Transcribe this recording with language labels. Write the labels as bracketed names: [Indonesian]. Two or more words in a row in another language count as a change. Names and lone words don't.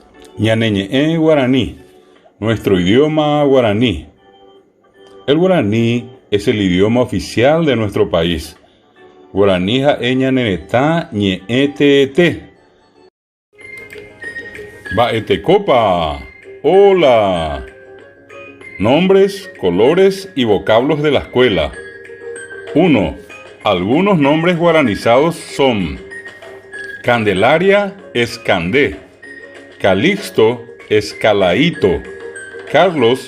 [Guarani] Ñaneñe'e guaraní, [Spanish] nuestro idioma guaraní. El guaraní es el idioma oficial de nuestro país. [Guarani] Guaraní ja'e ñanenetã ñe'ẽteete. Mba'etekopa. [Spanish] Hola. Nombres, colores y vocablos de la escuela. 1. Algunos nombres guaranizados son: Candelaria es Candé, Calixto es Calaíto, Carlos